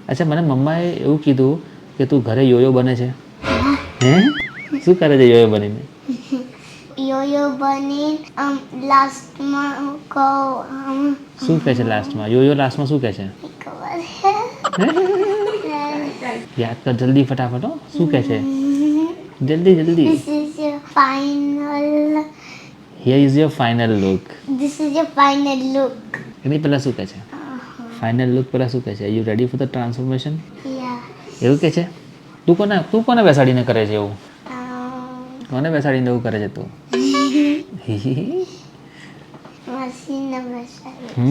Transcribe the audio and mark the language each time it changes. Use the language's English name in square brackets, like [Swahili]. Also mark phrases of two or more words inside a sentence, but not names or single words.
[Gujarati] અચ્છા મને મમ્માએ એવું કીધું કે તું ઘરે યોયો બને છે હે શું કરે છે યોયો બનીને યોયો બની લાસ્ટમાં શું કહે છે લાસ્ટમાં યોયો લાસ્ટમાં શું કહે છે ખબર યાદ કર જલ્દી ફટાફટ હો શું કહે છે જલ્દી જલ્દી [English] This is your final. Here is your final look This is your final look. [Gujarati] એની પહેલાં શું કહે છે [English] final look [Gujarati] પહેલાં શું કહે છે [English] you ready for the transformation Yeah. [Gujarati] એવું કહે છે તું કોને બેસાડીને કરે છે એવું Um, કોને બેસાડીને એવું કરે છે તું [English] machine machine.